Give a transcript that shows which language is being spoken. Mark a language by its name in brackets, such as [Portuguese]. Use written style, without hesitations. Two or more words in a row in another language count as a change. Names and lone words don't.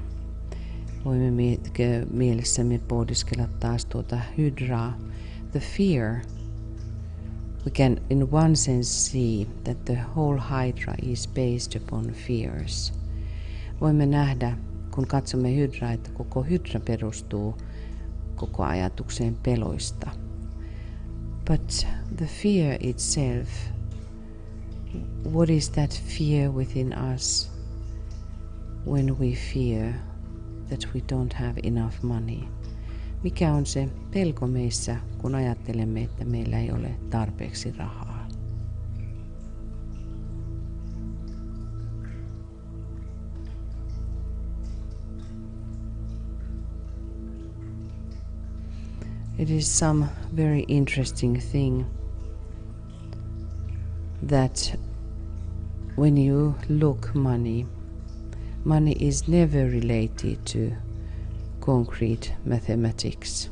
[Finnish] Voimme mielessämme pohdiskella taas tuota hydraa. [English] The fear. We can in one sense see that the whole hydra is based upon fears. [Finnish] Voimme nähdä, kun katsomme hydraa, että koko hydra perustuu koko ajatukseen peloista. [English] But the fear itself, what is that fear within us when we fear that we don't have enough money? [Finnish] Mikä on se pelko meissä, kun ajattelemme, että meillä ei ole tarpeeksi rahaa? [English] It is some very interesting thing that when you look money is never related to concrete mathematics.